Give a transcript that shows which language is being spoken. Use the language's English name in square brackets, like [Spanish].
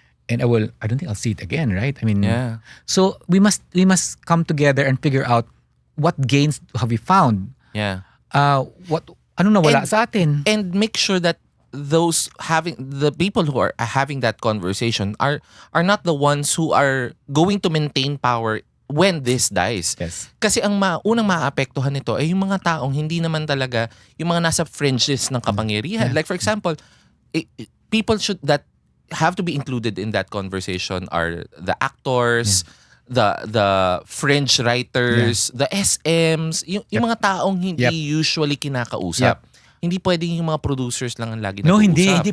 [English] And I don't think I'll see it again, right? I mean, so we must come together and figure out what gains have we found. Yeah. [Filipino] Ano nawala sa atin? [English] And make sure that the people who are having that conversation are not the ones who are going to maintain power when this dies. Yes. [Filipino] Kasi ang unang maaapektuhan nito ay yung mga taong hindi naman talaga yung mga nasa fringes ng kapangyarihan. [English] Like for example, people that have to be included in that conversation are the actors, the fringe writers, the SMs, [Filipino] yung mga taong hindi usually kinakausap. Hindi pwedeng yung mga producers lang ang lagi nag-uusap.